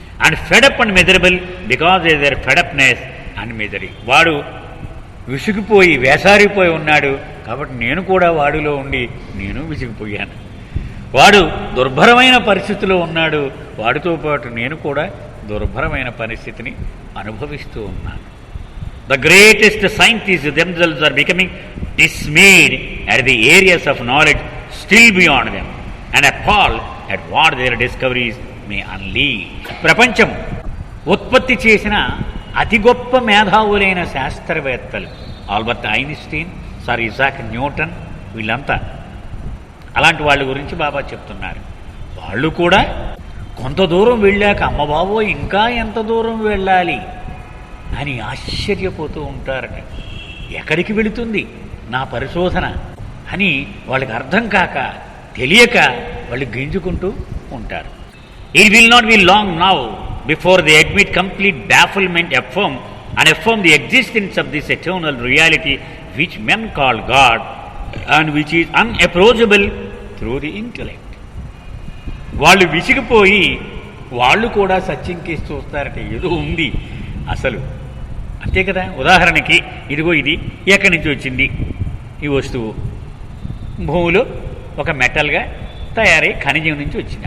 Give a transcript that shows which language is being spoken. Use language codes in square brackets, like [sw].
[en] And fed up and miserable because their fed upness and misery. [te] వాడు విసిగిపోయి వేసారిపోయి ఉన్నాడు కాబట్టి నేను కూడా వాడిలో ఉండి నేను విసిగిపోయాను. వాడు దుర్భరమైన పరిస్థితిలో ఉన్నాడు, వాడితో పాటు నేను కూడా దుర్భరమైన పరిస్థితిని అనుభవిస్తూ ఉన్నాను. [en] The greatest scientists themselves are becoming dismayed at the areas of knowledge still beyond them and appalled at what their discoveries may unleash. [te] ప్రపంచం ఉత్పత్తి చేసిన అతి గొప్ప మేధావులైన శాస్త్రవేత్తలు Albert Einstein, sir Isaac Newton, వీళ్ళంతా అలాంటి వాళ్ళ గురించి బాబా చెప్తున్నారు. వాళ్ళు కూడా కొంత దూరం వెళ్ళాక అమ్మబాబో ఇంకా ఎంత దూరం వెళ్ళాలి అని ఆశ్చర్యపోతూ ఉంటారట. ఎక్కడికి వెళుతుంది నా పరిశోధన అని వాళ్ళకి అర్థం కాక తెలియక వాళ్ళు గింజుకుంటూ ఉంటారు. [en] It will not be long now before they admit complete bafflement affirm the existence of this eternal reality which men call God and which is unapproachable through the intellect. [te] వాళ్ళు విసిగిపోయి వాళ్ళు కూడా సత్యం కేసి చూస్తారట, ఏదో ఉంది అసలు, అంతే కదా. ఉదాహరణకి ఇదిగో ఇది ఎక్కడి నుంచి వచ్చింది ఈ వస్తువు, భూమిలో ఒక మెటల్గా తయారై ఖనిజం నుంచి వచ్చింది.